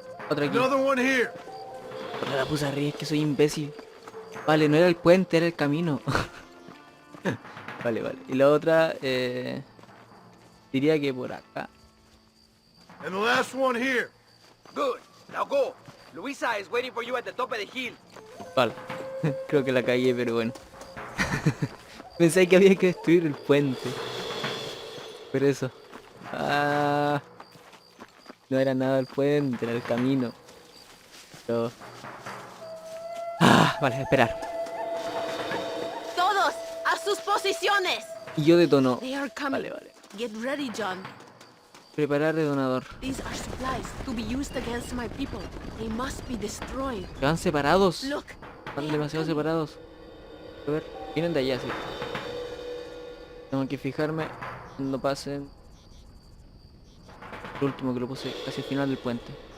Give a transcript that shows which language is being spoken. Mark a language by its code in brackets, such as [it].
[es] otro aquí. [en] Another one here. [es] Pero la puse arriba, es que soy imbécil. Vale, no era el puente, era el camino. Vale. Y la otra, diría que por acá. [en] And the last one here. Good. Now go. Luisa is waiting for you at the top of the hill. [es] Vale. Creo que la cagué, pero bueno. Pensé que había que destruir el puente. Pero eso. Ah, no era nada el puente, era el camino. Pero... vale, esperar. Todos a sus posiciones. Y yo detono. [en] They are coming. [es] Vale. [en] Get ready, John. [es] Preparar detonador. [en] These are supplies to be used against my people. They must be destroyed. [es] Que van separados. [en] Look. [es] Están demasiado separados. A ver, vienen de allá, sí. Tengo que fijarme cuando pasen. El último que lo puse casi al final del puente.